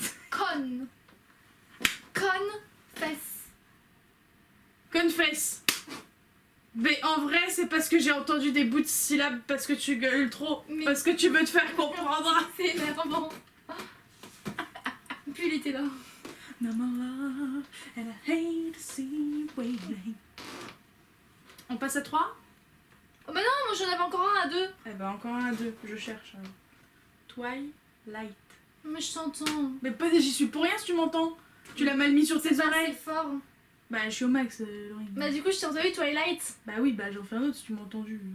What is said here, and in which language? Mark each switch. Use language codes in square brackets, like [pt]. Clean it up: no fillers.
[fr] Con. Confesse. Confesse! Mais en vrai, c'est parce que j'ai entendu des bouts de syllabes parce que tu gueules trop. Mais- Parce que tu veux te faire comprendre. C'est énervant. Puis il était là. [en] No more love, and I hate to see you waiting. [fr] On passe à 3? Oh bah non, moi j'en avais encore un à 2. Eh ben encore un à 2, je cherche. Twilight. Mais je t'entends. Mais pas, j'y suis pour rien si tu m'entends. Tu l'as mal mis sur tes C'est oreilles. fort. Bah je suis au max, Laurie. Bah du coup je t'ai entendu Twilight. Bah oui, bah j'en fais un autre si tu m'as entendu.